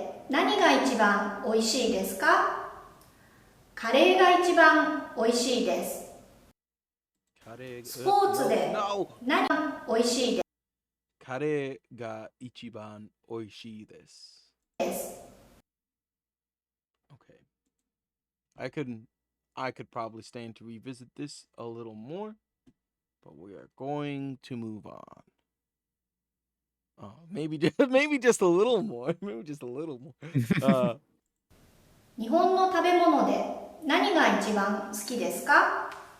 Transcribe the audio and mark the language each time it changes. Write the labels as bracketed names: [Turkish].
[Japanese] 何が一番おいしいですか？カレーが一番おいしいです。カレースポーツで [English] No! [Japanese] 何がおいしいでカレーが一番おいしいです。す。 [English] Okay. I could probably stand to revisit this a little more, but we are going to move on. Maybe just a little more. Maybe just a little more. [Japanese] 日本の食べ物で何が一番好きですか？